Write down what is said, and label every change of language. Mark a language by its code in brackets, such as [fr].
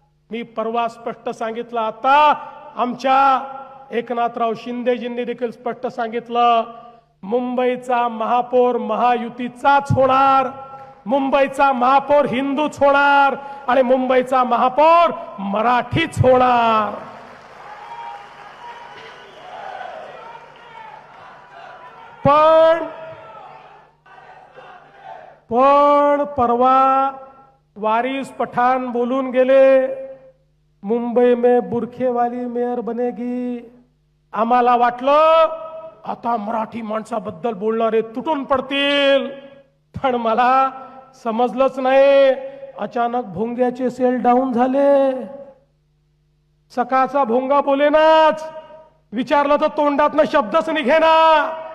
[mr] मी परवा स्पष्ट सांगितलं, आता आमच्या एकनाथराव शिंदेजींनी देखील स्पष्ट सांगितलं, मुंबईचा महापौर महायुतीचाच होणार, मुंबईचा महापौर हिंदूच होणार आणि मुंबईचा महापौर मराठीच होणार. पण परवा वारिस पठाण बोलून गेले, [hi] मुंबई में बुरखे वाली मेयर बनेगी. [mr] आम्हाला वाटलं आता मराठी माणसाबद्दल बोलणारे तुटून पडतील, पण मला समजलंच नाही. अचानक भोंग्याचे सेल डाऊन झाले. सकाळचा भोंगा बोलेनाच, विचारलं तर तोंडातनं शब्दच निघेना.